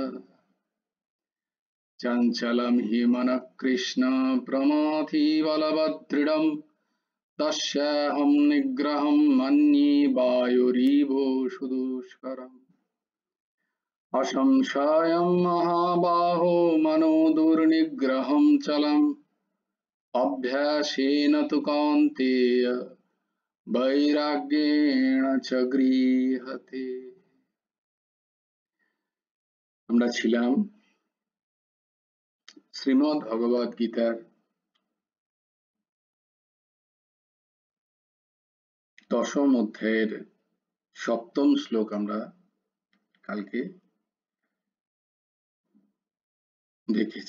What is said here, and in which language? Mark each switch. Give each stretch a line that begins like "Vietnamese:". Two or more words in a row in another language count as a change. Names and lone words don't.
Sanskrit: चञ्चलं हि मनः कृष्ण प्रमाथि बलवदृढं तस्याहं निग्रहं मन्ये वायुरिवोषु दुष्करम्। असंशयं महाबाहो मनो दुर्निग्रहं चलम् अभ्यासेन तु कौन्तेय বৈরাগ্যেণ চ গৃহতে।
Bangla: আমরা ছিলাম শ্রীমদ্ ভগবদ গীতার 10ম অধ্যায়ের 7ম শ্লোক আমরা কালকে দেখেছি।